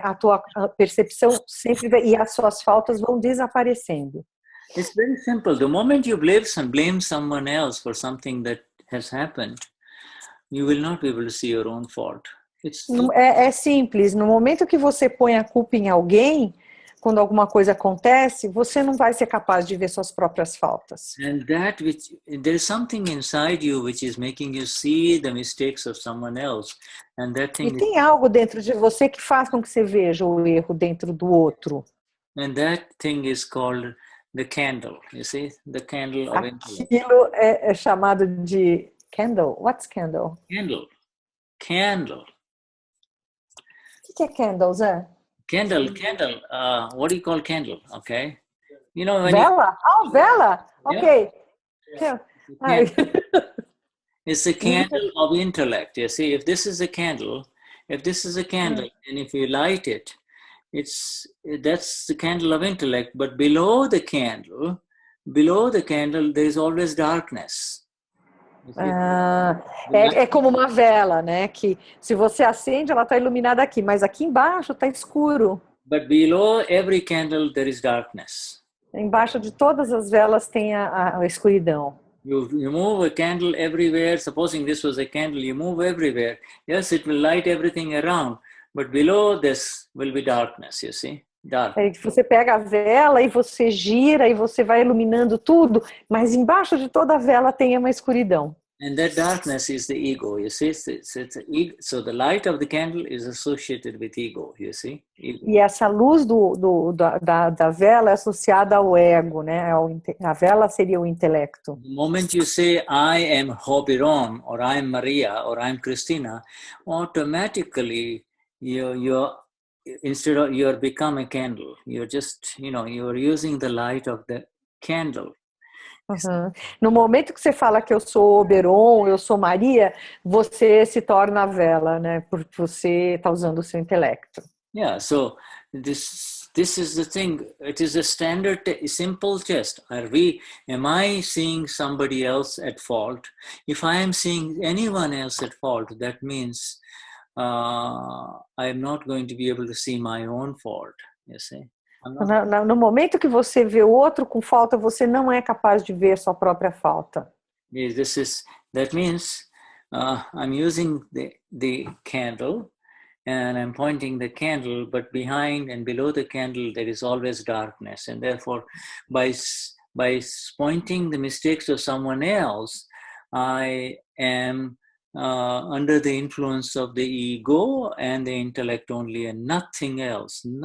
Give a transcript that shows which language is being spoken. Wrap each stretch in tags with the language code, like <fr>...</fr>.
<pt>A tua percepção sempre vai, e as suas faltas vão desaparecendo.</pt> <en>It's very simple. The moment you blame someone else for something that has happened, you will not be able to see your own fault.</en> <pt>É simples. No momento que você põe a culpa em alguém, quando alguma coisa acontece, você não vai ser capaz de ver suas próprias faltas.</pt> <en>And there is something inside you which is making you see the mistakes of someone else. And that thing</en> <pt>E tem algo dentro de você que faz com que você veja o erro dentro do outro.</pt> <en>And that thing is called the candle. You see, the candle of intellect.</en> <pt>Aquilo é chamado de candle.</pt> <en>What's candle? Candle.</en> <pt>O que é candle, Zé?</pt> <en>Candle. What do you call candle? Okay, you know when</en> <pt>vela? Vela. Okay.</pt> <en>It's a candle of intellect. You see, if this is a candle, and if you light it, that's the candle of intellect. But below the candle, there is always darkness.</en> <pt>É como uma vela, né? Que se você acende, ela está iluminada aqui, mas aqui embaixo está escuro.</pt> <en>But below every candle there is darkness.</en> <pt>Embaixo de todas as velas tem a escuridão.</pt> <en>You move a candle everywhere. Supposing this was a candle, you move everywhere. Yes, it will light everything around, but below this will be darkness. You see, dark.</en> <pt>Você pega a vela e você gira e você vai iluminando tudo, mas embaixo de toda a vela tem uma escuridão.</pt> <en>And that darkness is the ego, you see. So the light of the candle is associated with ego, you see. Ego.</en> <pt>E essa luz da vela é associada ao ego, né? A vela seria o intelecto.</pt> <en>The moment you say, I am Hobiron, or I am Maria, or I am Christina, automatically you're become a candle. You're just, you're using the light of the candle. Uhum.</en> <pt>No momento que você fala que eu sou Oberon, eu sou Maria, você se torna a vela, né? Porque você está usando o seu intelecto.</pt> <en>Yeah, so this is the thing. It is a standard, simple test. Am I seeing somebody else at fault? If I am seeing anyone else at fault, that means I am not going to be able to see my own fault, you see.</en> <pt>No momento que você vê o outro com falta, você não é capaz de ver sua própria falta.</pt> <en>That means I'm using the candle and I'm pointing the candle, but behind and below the candle there is always darkness, and therefore by pointing the mistakes of someone else, I am under the influence of the ego and the intellect only, and nothing else.</en>